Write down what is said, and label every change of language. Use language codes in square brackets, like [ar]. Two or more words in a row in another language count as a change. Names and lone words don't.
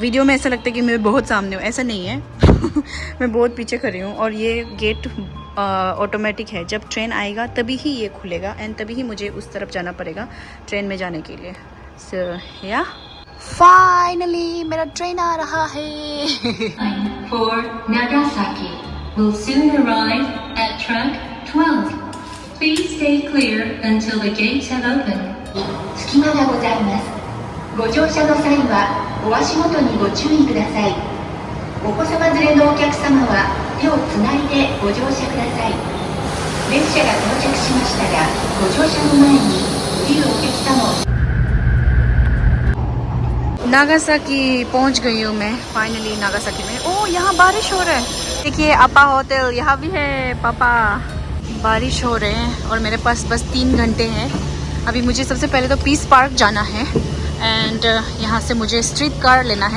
[hi] वीडियो में ऐसा लगता है कि मैं बहुत सामने हूँ, ऐसा नहीं है। मैं बहुत पीछे खड़ी हूँ। और ये [en] gate automatic [hi] है, जब ट्रेन आएगा तभी ही ये खुलेगा एंड तभी ही मुझे उस तरफ जाना पड़ेगा ट्रेन में जाने के लिए। [en] so yeah finally [hi] मेरा ट्रेन आ रहा है। [en] For Nagasaki will soon arrive at track 12. Please stay clear until the gates have opened. [ja] 隙間がございます。ご乗車の際はお足元にご注意ください。お子様連れのお客様は手をつないでご乗車ください。列車が到着しましたらご乗車の前に降りるお客様を [hi] नागासाकी पहुंच गई हूँ मैं फाइनली नागासाकी में। ओ यहाँ बारिश हो रहा है, देखिए अपा होटल यहाँ भी है। पापा बारिश हो रहे हैं और मेरे पास बस 3 घंटे हैं। अभी मुझे सबसे पहले तो पीस पार्क जाना है एंड यहाँ से मुझे [en] street car [hi] लेना है।